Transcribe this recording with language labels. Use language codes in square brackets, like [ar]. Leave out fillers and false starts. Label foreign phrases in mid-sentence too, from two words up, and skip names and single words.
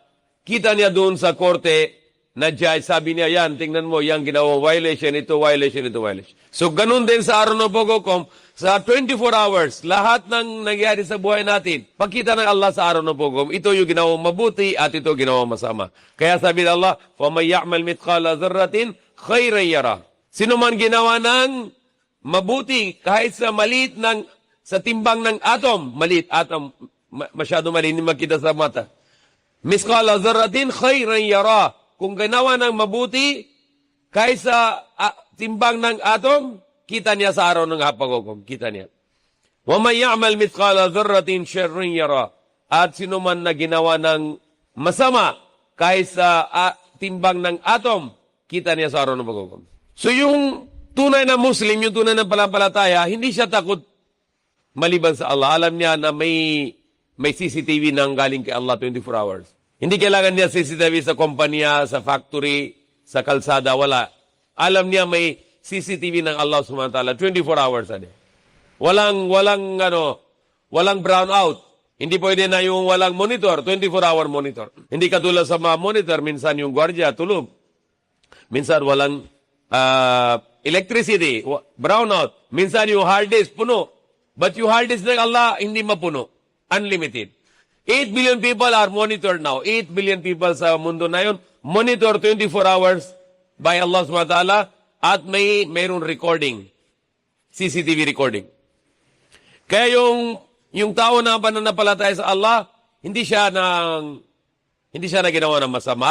[tl] Kita niya doon sa korte na judge, sabi niya, yan, tingnan mo, yan ginawa violation, ito violation, ito violation. So ganun din sa araw ng paghukom, sa 24 hours, lahat ng nangyari sa buhay natin, pagkita ng Allah sa araw ng paghukom, ito yung ginawa mabuti at ito ginawa masama. Kaya sabi ng Allah, [ar] فَمَنْ يَعْمَلْ مِثْقَالَ ذَرَّةٍ خَيْرًا يَرَى. [tl] Sino man ginawa ng mabuti, kahit sa maliit ng sa timbang ng atom, maliit atom, masyado maliit, hindi makita sa mata. [ar] مثقال ذرة خيرا يره. [tl] Kung ginawa ng mabuti, kahit sa timbang ng atom, kita niya sa araw ng paghukom. Kita niya. [ar] ومن يعمل مثقال ذرة شرا يره. [tl] At sino man na ginawa ng masama, kahit sa timbang ng atom, kita niya sa araw ng paghukom. So yung tunay na Muslim, yung tunay na panampalataya, hindi siya takot maliban sa Allah. Alam niya na may CCTV nang galing kay Allah 24 hours. Hindi kailangan niya CCTV sa kompanya, sa factory, sa kalsada, wala. Alam niya may CCTV ng Allah [ar] سبحانه وتعالى [en] 24 hours a day. [tl] Walang [en] brown out. [tl] Hindi pwede na yung walang monitor, [en] 24-hour monitor. [tl] Hindi katulad sa mga monitor, minsan yung gwardiya tulog. Minsan walang electricity, brownout. Minsan yung [en] hard disk [tl] puno. But yung [en] hard disk [tl] ng Allah, hindi mapuno. Unlimited. [en] 8 billion people are monitored now. [tl] 8 [en] billion people [tl] sa mundo na yun, [en] monitor 24 hours by [tl] Allah [ar] سبحانه وتعالى [tl] at mayroong recording. [en] CCTV recording. [tl] Kaya yung tao na pananampalataya sa Allah, hindi siya na ginawa ng masama.